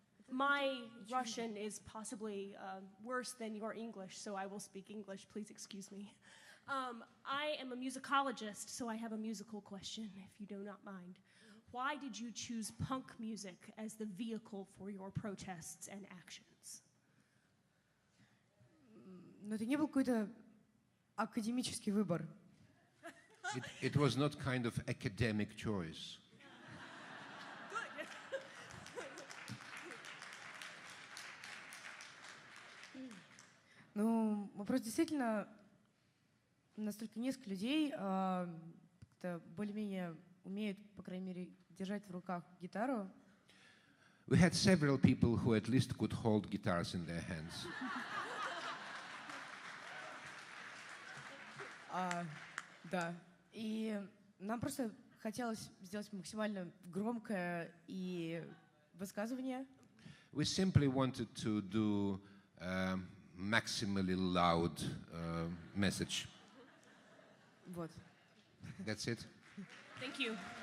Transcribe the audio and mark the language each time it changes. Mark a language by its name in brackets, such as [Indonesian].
[English] My Russian is possibly worse than your English, so I will speak English. Please excuse me. I am a musicologist, so I have a musical question, if you do not mind. Why did you choose punk music as the vehicle for your protests and actions? [Russian] Но это не был какой-то академический выбор. [English] It was not kind of academic choice. [Russian] Ну, мы просто действительно настолько несколько людей как-то более-менее умеют, по крайней мере, держать в руках гитару. [English] We had several people who at least could hold guitars in their hands. [Russian] Да. И нам просто хотелось сделать максимально громкое и высказывание. [English] We simply wanted to do maximally loud message. [Russian] Вот. [English] That's it. Thank you.